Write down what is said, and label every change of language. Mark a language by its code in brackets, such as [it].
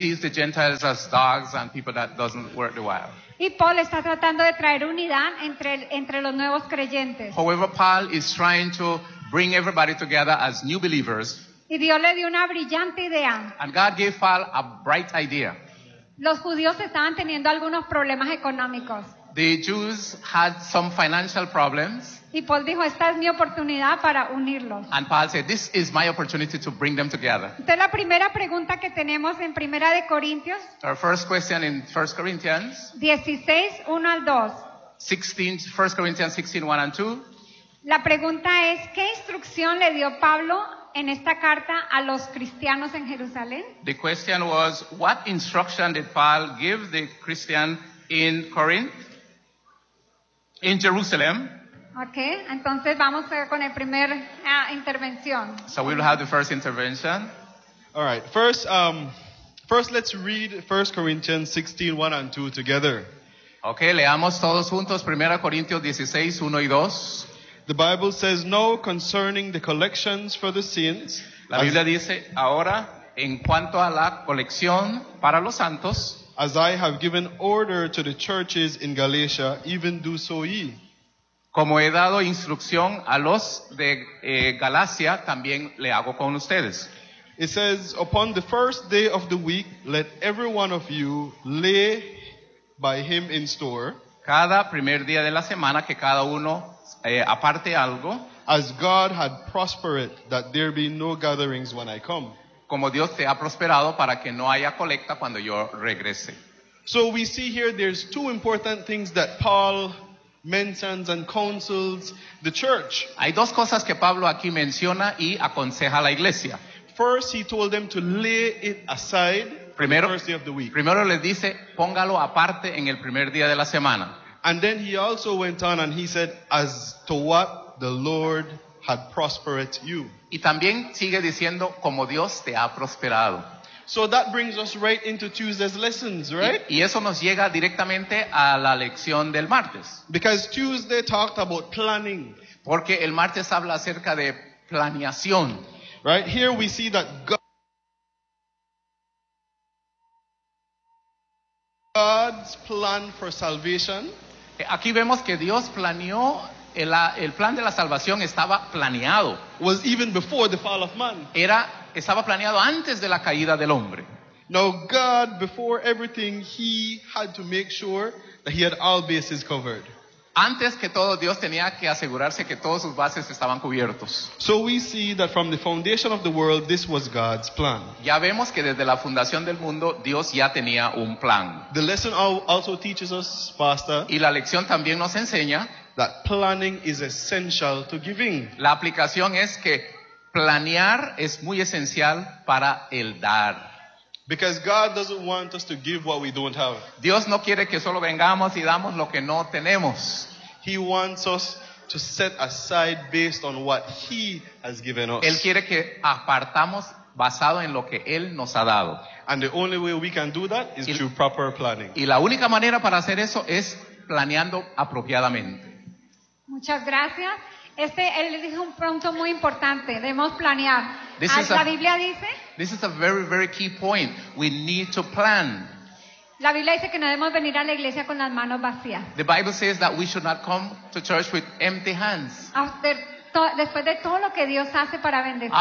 [en] sees the Gentiles as dogs and people that doesn't work the while. [es] Y Paul está tratando de traer unidad entre los nuevos creyentes. [en] However, Paul is trying to bring everybody together as new believers. [es] Y Dios le dio una brillante idea. [en] And God gave Paul a bright idea. [es] Los judíos estaban teniendo algunos problemas económicos. [en] The Jews had some financial problems. [es] Y Paul dijo, esta es mi oportunidad para unirlos. [en] And Paul said, this is my opportunity to bring them together. [es] Entonces la primera pregunta que tenemos en Primera de Corintios. [en] Our first question in 1 Corinthians. 16:1-2. 1 Corinthians 16:1-2. [es] La pregunta es, ¿qué instrucción le dio Pablo en esta carta a los cristianos en Jerusalén? [en] The question was, what instruction did Paul give the Christian in Corinth? In Jerusalem. [es] Okay, entonces vamos con el primer intervención. [en] So we will have the first intervention. All right, first let's read 1 Corinthians 16:1-2 together. [es] Okay, leamos todos juntos 1 Corintios 16:1-2. [en] The Bible says, no concerning the collections for the saints. [es] La Biblia dice, ahora, en cuanto a la colección para los santos. [en] As I have given order to the churches in Galatia, even do so ye. [es] Como he dado instrucción a los de Galacia, también le hago con ustedes. [en] It says, upon the first day of the week, let every one of you lay by him in store. [es] Cada primer día de la semana que cada uno aparte algo. [en] As God had prospered that there be no gatherings when I come. [es] Como Dios te ha prosperado para que no haya colecta cuando yo regrese. [en] So we see here there's two important things that Paul mentions and counsels the church. [es] Hay dos cosas que Pablo aquí menciona y aconseja a la iglesia. [en] First, he told them to lay it aside [es] primero, [en] the first day of the week. [es] Primero les dice, póngalo aparte en el primer día de la semana. [en] And then he also went on and he said, as to what the Lord had prospered you. [es] Y también sigue diciendo como Dios te ha prosperado. [en] So that brings us right into Tuesday's lessons, right? [es] Y eso nos llega directamente a la lección del martes. [en] Because Tuesday talked about planning. [es] Porque el martes habla acerca de planeación. [en] Right? Here we see that God's plan for salvation. [es] Aquí vemos que Dios planeó el plan de la salvación estaba planeado. [en] Was even before the fall of man. [es] Estaba planeado antes de la caída del hombre. [en] Now God, before everything, he had to make sure that he had all bases covered. [es] Antes que todo, Dios tenía que asegurarse que todos sus bases estaban cubiertos. [en] So we see that from the foundation of the world, this was God's plan. [es] Ya vemos que desde la fundación del mundo, Dios ya tenía un plan. [en] The lesson also teaches us, Pastor. [es] Y la lección también nos enseña. [en] That planning is essential to giving. [es] La aplicación es que planear es muy esencial para el dar. [en] Because God doesn't want us to give what we don't have. [es] Dios no quiere que solo vengamos y damos lo que no tenemos. [en] He wants us to set aside based on what he has given us. [es] Él quiere que apartamos basado en lo que él nos ha dado. [en] And the only way we can do that is through proper planning. [es] Y la única manera para hacer eso es planeando apropiadamente. Muchas gracias. Él dijo un punto muy importante. Debemos planear. La Biblia dice. [en] This is a very, very key point. We need to plan. [es] La Biblia dice que no debemos venir a la iglesia con las manos vacías. [en] The Bible says that we should not come to church with empty hands. [es] Después de todo lo que Dios hace para bendecirnos.